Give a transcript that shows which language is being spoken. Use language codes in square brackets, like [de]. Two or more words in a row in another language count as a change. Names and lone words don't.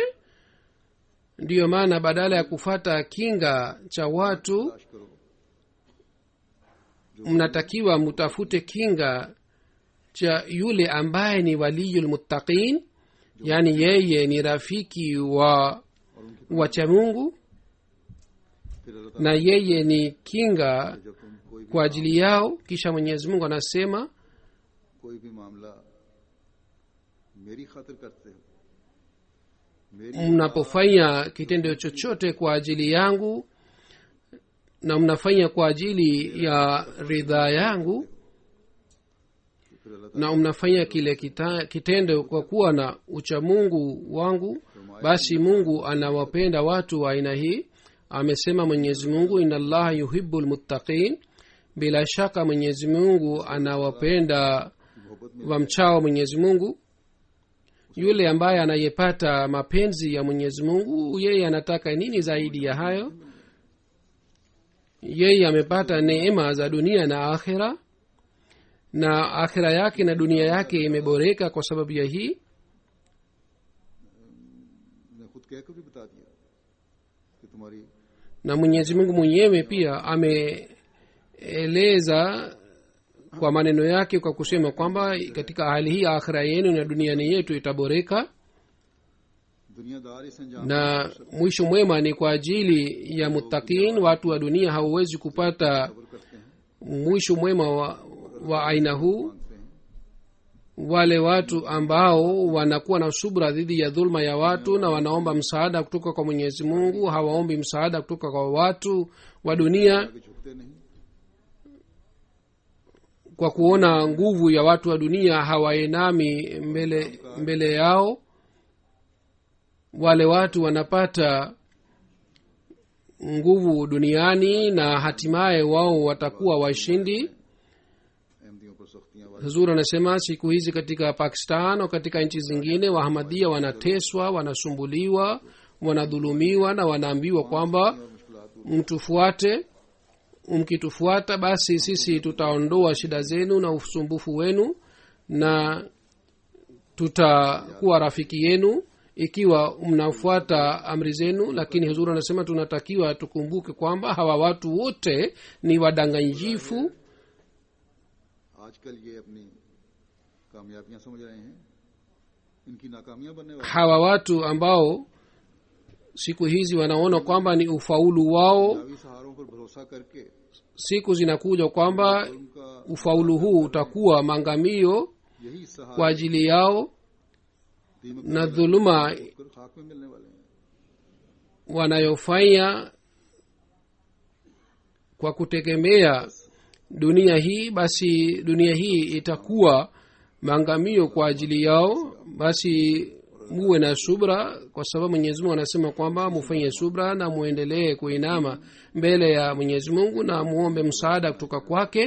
[sw] ndiyo maana badala ya kufata kinga cha watu, [ur] تلاش کرو [sw] mnatakiwa mutafute kinga cha yule ambaye ni waliyul muttaqin, yani yeye ni rafiki wa wachamungu, [ur] پھر اللہ [sw] na yeye ni kinga [ur] تعالیٰ جب تم کوئی بھی [sw] kwa ajili yao. kisha mwenyezi mungu anasema [ur] کوئی بھی معاملہ میری خاطر کرتے ہو، میری [sw] mnapofanya kitendo chochote kwa ajili yangu na mnafanya kwa ajili ya ridhaa yangu, [ur] پھر اللہ [sw] na mnafanya kile kitendo kwa kuwa na uchamungu wangu, basi mungu anawapenda watu wa aina hii. amesema mwenyezi mungu, [ar] inna allaha yuhibbu lmuttaqin, [sw] bila shaka mwenyezi mungu anawapenda wamchao mwenyezi mungu. yule ambaye anayepata mapenzi ya mwenyezi mungu, yeye anataka nini zaidi ya hayo? yeye amepata neema za dunia na akhira, na akhira yake na dunia yake imeboreka kwa sababu ya hii. [ur] نے خود کہہ کر بھی بتا دیا کہ تمہاری [sw] na mwenyezi mungu mwenyewe pia ameeleza kwa maneno yake kwa kusema kwamba katika hali hii akhira yenu na duniani yetu itaboreka, [ur] دنیادار اس انجام [sw] na mwisho mwema ni kwa ajili ya muttaqin. watu wa dunia hawawezi kupata [ur] کرتے ہیں, [sw] mwisho mwema wa aina huu. [ur] مانتے ہیں [sw] wale watu ambao wanakuwa na subra dhidi ya dhulma ya watu na wanaomba msaada kutoka kwa mwenyezi mungu, hawaombi msaada kutoka kwa watu wa dunia. [ur] آگے جھکتے نہیں, [sw] kwa kuona nguvu ya watu wa dunia hawainami mbele yao. Wale watu wanapata nguvu duniani na hatimaye wao watakuwa washindi. [ur] احمدیوں پر سختیاں والے [sw] huzur anasema siku hizi katika pakistan au katika nchi zingine wahamadia wanateswa, wanasumbuliwa, wanadhulumiwa na wanaambiwa kwamba mtufuate, mkitufuata basi sisi tutaondoa shida zenu na usumbufu wenu na tutakuwa rafiki yenu ikiwa mnafuata amri zenu. Lakini huzuri anasema tunatakiwa tukumbuke kwamba hawa watu wote ni wadanganyifu. [ur] آج کل یہ اپنی کامیابیاں سمجھ رہے ہیں، ان کی ناکامیاں بننے والی [sw] hawa watu ambao siku hizi wanaona kwamba ni ufaulu wao, [ur] داوی سہاروں پر بھروسہ کر کے [sw] siku zinakuja kwamba [ur] उनका [sw] ufaulu huu utakuwa maangamio [ur] یہی سہارا [sw] kwa ajili yao, [ur] दीमक [sw] na dhuluma [ur] کر خاک میں ملنے والے ہیں. [sw] wanayofanya kwa kutegemea dunia hii, basi dunia hii itakuwa maangamio kwa ajili yao. Basi muwe na subra, kwa sababu mwenyezi mungu anasema kwamba mufanye subra na muendelee kuinama mbele ya mwenyezi mungu na muombe msaada kutoka kwake.